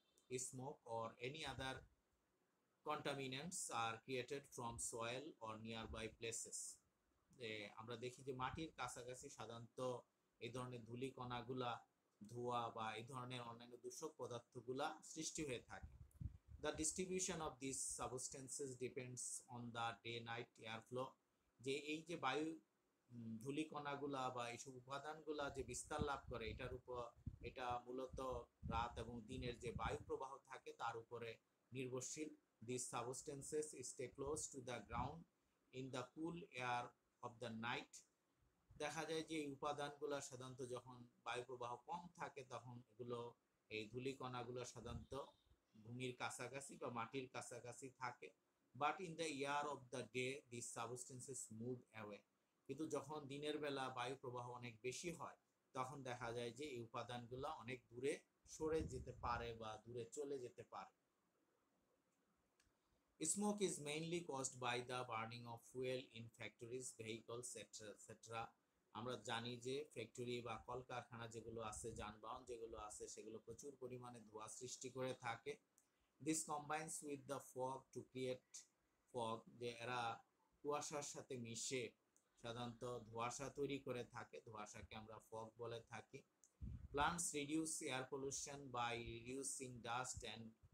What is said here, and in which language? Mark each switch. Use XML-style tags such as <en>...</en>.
<en>Smoke or any other contaminants are created from soil or nearby places.</en> <bn>যে আমরা দেখি যে মাটির কাছাকাছি সাধারণত এই ধরনের ধূলিকণাগুলা, ধোঁয়া বা এই ধরনের অন্যান্য দূষক পদার্থগুলা সৃষ্টি হয়ে থাকে।</bn> <en>The distribution of these substances depends on the day-night airflow.</en> <bn>যে এই যে বায়ু ধূলিকণাগুলা বা এইসব উপাদানগুলা যে বিস্তার লাভ করে এটার উপর, এটা মূলত রাত এবং দিনের যে বায়ু প্রবাহ থাকে তার উপরে নির্ভরশীল।</bn> <en>These substances stay close to the ground in the cool air of the night.</en> <bn>দেখা যায় যে এই উপাদানগুলো সাধারণত যখন বায়ু প্রবাহ কম থাকে তখন এগুলো, এই ধূলিকণাগুলো সাধারণত ভূমির কাছাকাছি বা মাটির কাছাকাছি থাকে।</bn> <en>But in the year of the day this substances move away.</en> <bn>কিন্তু যখন দিনের বেলা বায়ু প্রবাহ অনেক বেশি হয় তখন দেখা যায় যে এই উপাদানগুলো অনেক দূরে সরে যেতে পারে বা দূরে চলে যেতে পারে।</bn> <en>Smoke is mainly caused by the burning of fuel in factories, vehicles, etc.</en> <bn>আমরা জানি যে ফ্যাক্টরি বা কলকারখানা যেগুলো আছে, যানবাহন যেগুলো আছে, সেগুলো প্রচুর পরিমাণে ধোঁয়া সৃষ্টি করে থাকে।</bn> <en>This combines with the fog to create fog.</en> <bn>যে এরা কুয়াশার সাথে মিশে সাধারণত ধোঁয়াশা তৈরি করে থাকে, ধোঁয়াশাকে আমরা ফগ বলে থাকি।</bn> <en>Plants reduce air pollution by reducing dust and</en>